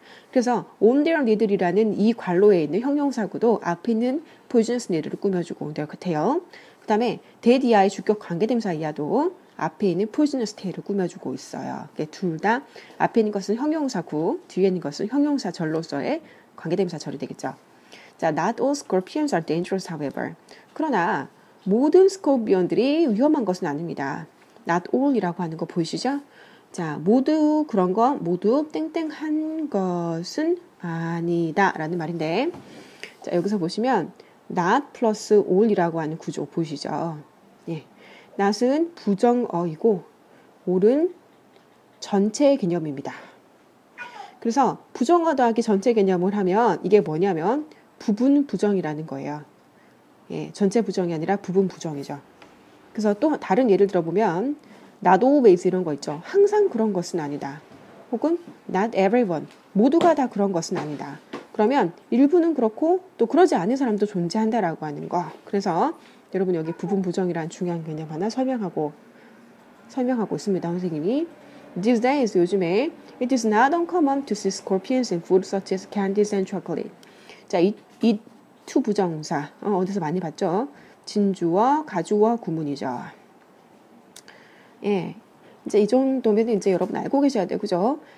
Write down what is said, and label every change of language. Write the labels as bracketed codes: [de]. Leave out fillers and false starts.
[ko] 그래서 [en] on their needle [ko] 이라는 이 관로에 있는 형용사구도 앞에 있는 poisonous needle를 꾸며주고 있는 것 같아요. 그 다음에 데디아의 주격 관계대명사 이하도 앞에 있는 poisonous tail을 꾸며주고 있어요. 둘 다 앞에 있는 것은 형용사구, 뒤에 있는 것은 형용사절로서의 관계대명사절이 되겠죠. [en] 자, not all scorpions are dangerous, however. [ko] 그러나 모든 스콜피언들이 위험한 것은 아닙니다. not all이라고 하는 거 보이시죠? 자, 모두 그런 거, 모두 땡땡한 것은 아니다 라는 말인데, 자, 여기서 보시면 not 플러스 all이라고 하는 구조 보이시죠? 예. not은 부정어이고 all은 전체 개념입니다. 그래서 부정어 더하기 전체 개념을 하면 이게 뭐냐면 부분 부정이라는 거예요. 예, 전체 부정이 아니라 부분 부정이죠. 그래서 또 다른 예를 들어보면 [en] not always [ko] 이런 거 있죠. 항상 그런 것은 아니다. 혹은 [en] not everyone, [ko] 모두가 다 그런 것은 아니다. 그러면 일부는 그렇고 또 그러지 않은 사람도 존재한다라고 하는 거. 그래서 여러분 여기 부분 부정이라는 중요한 개념 하나 설명하고 있습니다. 선생님이. [en] These days, [ko] 요즘에 [en] it is not uncommon to see scorpions in food such as candies and chocolate. [ko] 자, 이 to 부정사 어디서 많이 봤죠? 진주어, 가주어, 구문이죠. 예, 이제 이 정도면 이제 여러분 알고 계셔야 돼요, 그죠?